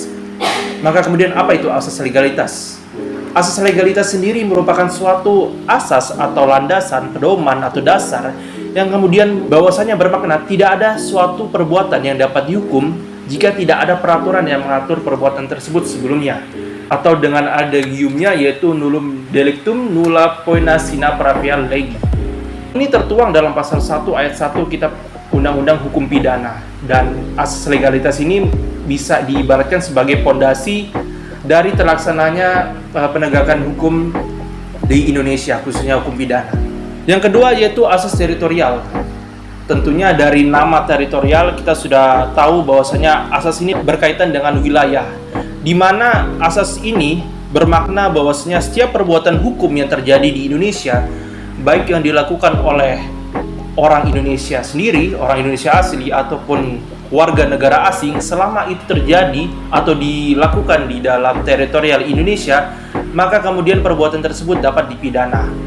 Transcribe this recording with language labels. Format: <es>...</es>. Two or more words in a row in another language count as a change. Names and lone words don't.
<id>Maka kemudian apa itu asas legalitas? Asas legalitas sendiri merupakan suatu asas atau landasan, pedoman atau dasar yang kemudian bahwasanya bermakna tidak ada suatu perbuatan yang dapat dihukum jika tidak ada peraturan yang mengatur perbuatan tersebut sebelumnya, atau dengan adagiumnya yaitu</id> <la>nullum delictum nulla poena sine praevia legi.</la> <id>Ini tertuang dalam pasal 1 ayat 1 Kitab Undang-Undang Hukum Pidana, dan asas legalitas ini bisa diibaratkan sebagai fondasi dari terlaksananya penegakan hukum di Indonesia, khususnya hukum pidana. Yang kedua yaitu asas teritorial. Tentunya dari nama teritorial kita sudah tahu bahwasanya asas ini berkaitan dengan wilayah, di mana asas ini bermakna bahwasanya setiap perbuatan hukum yang terjadi di Indonesia, baik yang dilakukan oleh orang Indonesia sendiri, orang Indonesia asli, ataupun warga negara asing, selama itu terjadi atau dilakukan di dalam teritorial Indonesia, maka kemudian perbuatan tersebut dapat dipidana.</id>